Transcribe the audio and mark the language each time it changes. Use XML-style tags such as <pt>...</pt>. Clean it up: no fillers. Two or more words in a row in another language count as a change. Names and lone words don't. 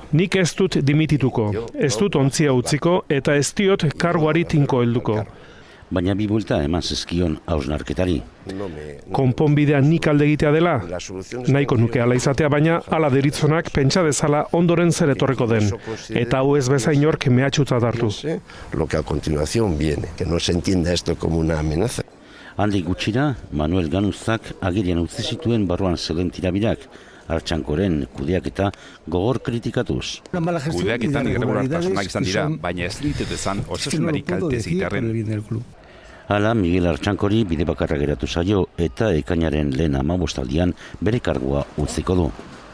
<eu>Nik ez dut dimitituko, ez dut ontzia utziko eta ez diot karguari tinko helduko. Baina bi buelta eman zizkion hausnarketari. Konponbidea nik alde egitea dela, nahiko nuke ala izatea, baina ala deritzonak pentsa dezala ondoren zer etorreko den, eta hau ez bezain inork mehatxutzat hartu.</eu> <es>Lo que a continuación viene, que no se entienda esto como una amenaza.</es> <eu>Handik gutxira, Manuel Ganuzak agerian utzi zituen barruan zeuden tirabirak, Artxankoren kudeaketa gogor kritikatuz. Kudeaketan irregulartasunak izan dira, baina ez dituzan osasunari kalte zitarren. Hala, Miguel Artxankori bide bakarra geratu zaio eta ekainaren lehen 15 bere kargua utziko du.</eu>